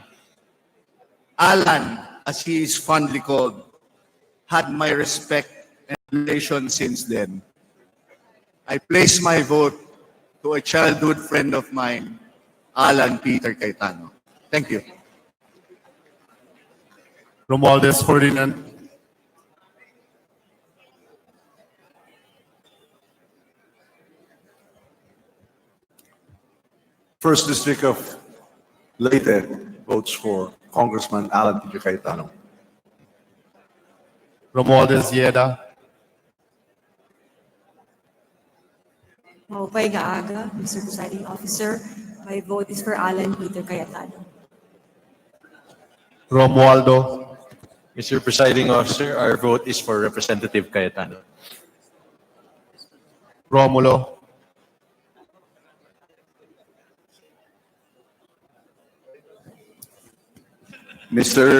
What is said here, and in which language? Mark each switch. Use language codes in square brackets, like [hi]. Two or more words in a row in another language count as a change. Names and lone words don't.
[en] Alan, as he is fondly called, had my respect and relation since then. I place my vote to a childhood friend of mine, Alan Peter Cayetano. Thank you. Romualdez Ferdinand, First District of Leyte votes for Congressman Alan Peter Cayetano. Romualdez Yeda, [war] Maupay Gaaga, [en] Mr. Presiding Officer, my vote is for Alan Peter Cayetano. Romualdo, Mr. Presiding Officer, our vote is for Representative Cayetano. Romulo, Mr.